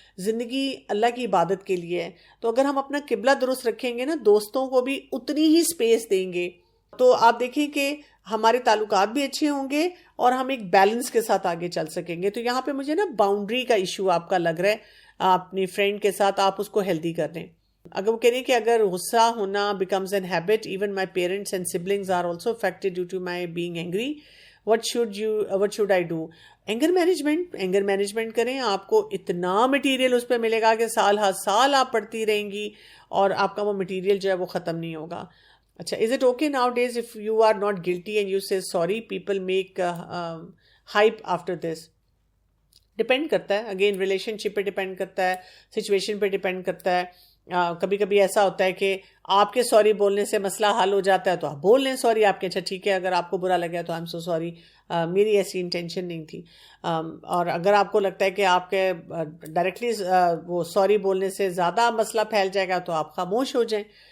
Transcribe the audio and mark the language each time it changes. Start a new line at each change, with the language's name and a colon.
Urdu: زندگی اللہ کی عبادت کے لیے ہے. تو اگر ہم اپنا قبلہ درست رکھیں گے نا, دوستوں کو بھی اتنی ہی سپیس دیں گے, تو آپ دیکھیں کہ ہمارے تعلقات بھی اچھے ہوں گے اور ہم ایک بیلنس کے ساتھ آگے چل سکیں گے. تو یہاں پہ مجھے نا باؤنڈری کا ایشو آپ کا لگ رہا ہے. اپنی فرینڈ کے ساتھ آپ اس کو ہیلدی کر دیں. اگر وہ کہہ رہی ہیں کہ اگر غصہ ہونا
English: becomes an habit, even my parents and siblings are also affected due to my being angry, what should I do?
Urdu: Anger management کریں. آپ کو اتنا مٹیریل اس پہ ملے گا کہ سال ہر سال آپ پڑھتی رہیں گی اور آپ کا وہ مٹیریل جو ہے وہ ختم نہیں ہوگا.
English: اچھا, is it okay nowadays if you are not guilty and you say sorry, people make hype after this?
Urdu: Depend کرتا ہے, اگین ریلیشن شپ پہ ڈپینڈ کرتا ہے, سچویشن پہ ڈپینڈ کرتا ہے. کبھی کبھی ایسا ہوتا ہے کہ آپ کے سوری بولنے سے مسئلہ حل ہو جاتا ہے تو آپ بول لیں سوری. آپ کے اچھا ٹھیک ہے, اگر آپ کو برا لگا تو
English: I am so sorry,
Urdu: میری ایسی انٹینشن نہیں تھی. اور اگر آپ کو لگتا ہے کہ آپ کے ڈائریکٹلی وہ سوری بولنے سے زیادہ مسئلہ پھیل جائے گا تو آپ خاموش ہو جائیں.